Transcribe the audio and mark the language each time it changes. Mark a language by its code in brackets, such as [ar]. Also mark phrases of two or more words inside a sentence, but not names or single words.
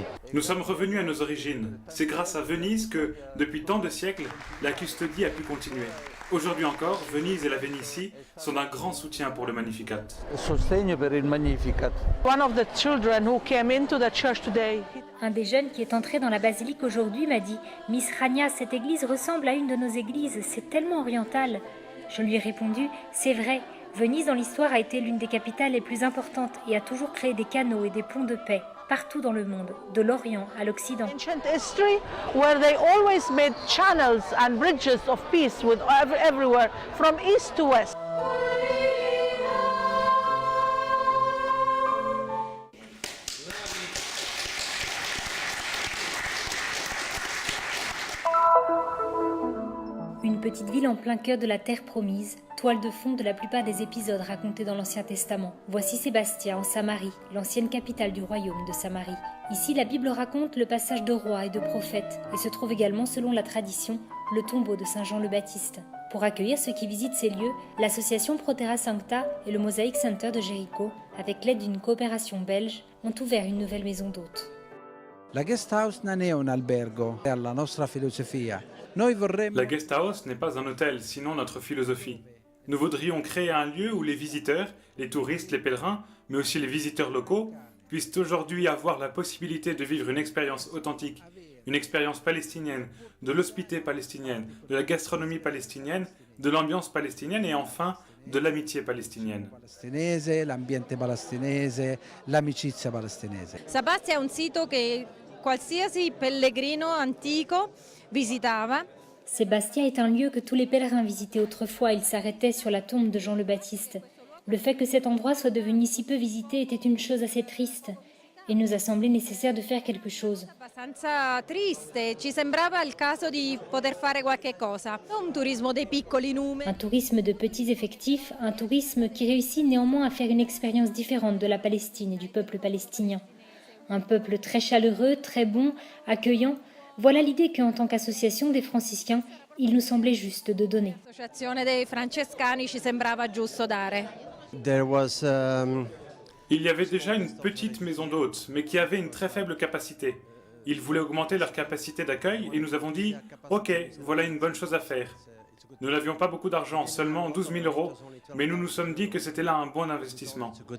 [fr] Nous sommes revenus à nos origines. C'est grâce à Venise que, depuis tant de siècles, la custodie a pu continuer. Aujourd'hui encore, Venise et la Vénétie sont d'un grand soutien pour le Magnificat. [it] Sostegno per il Magnificat. [en] One of the children who came into the church today. [fr] Un des jeunes qui est entré dans la basilique aujourd'hui m'a dit « Miss Rania, cette église ressemble à une de nos églises, c'est tellement oriental ». Je lui ai répondu « C'est vrai, Venise dans l'histoire a été l'une des capitales les plus importantes et a toujours créé des canaux et des ponts de paix partout dans le monde, de l'Orient à l'Occident. » [en] Ancient history where they always made channels and bridges of peace with everywhere from east to west. [fr] Une petite ville en plein cœur de la terre promise, toile de fond de la plupart des épisodes racontés dans l'Ancien Testament. Voici Sébastia en Samarie, l'ancienne capitale du royaume de Samarie. Ici, la Bible raconte le passage de rois et de prophètes, et se trouve également, selon la tradition, le tombeau de Saint Jean le Baptiste. Pour accueillir ceux qui visitent ces lieux, l'association Proterra Sancta et le Mosaic Center de Jéricho, avec l'aide d'une coopération belge, ont ouvert une nouvelle maison d'hôtes. [it] La [en] guest house [it] non è un albergo, è la nostra filosofia. [fr] La [en] guest house [fr] n'est pas un hôtel, sinon notre philosophie. Nous voudrions créer un lieu où les visiteurs, les touristes, les pèlerins, mais aussi les visiteurs locaux, puissent aujourd'hui avoir la possibilité de vivre une expérience authentique, une expérience palestinienne, de l'hospitalité palestinienne, de la gastronomie palestinienne, de l'ambiance palestinienne et enfin de l'amitié palestinienne. [it] L'ambiente palestinese, l'amicizia palestinese. Sebastia è un sito che qualsiasi pellegrino antico visitava. [fr] Sébastia est un lieu que tous les pèlerins visitaient autrefois. Ils s'arrêtaient sur la tombe de Jean le Baptiste. Le fait que cet endroit soit devenu si peu visité était une chose assez triste. Il nous a semblé nécessaire de faire quelque chose. [it] Abbastanza triste, ci sembrava il caso di poter fare qualche cosa. Un turismo dei piccoli numeri. [fr] Un tourisme de petits effectifs, un tourisme qui réussit néanmoins à faire une expérience différente de la Palestine et du peuple palestinien. Un peuple très chaleureux, très bon, accueillant. Voilà l'idée qu'en tant qu'association des franciscains, il nous semblait juste de donner. [it] L'associazione dei francescani ci sembrava giusto dare. [fr] Il y avait déjà une petite maison d'hôtes, mais qui avait une très faible capacité. Ils voulaient augmenter leur capacité d'accueil et nous avons dit « Ok, voilà une bonne chose à faire ». Nous n'avions pas beaucoup d'argent, seulement 12 000 €, mais nous nous sommes dit que c'était là un bon investissement.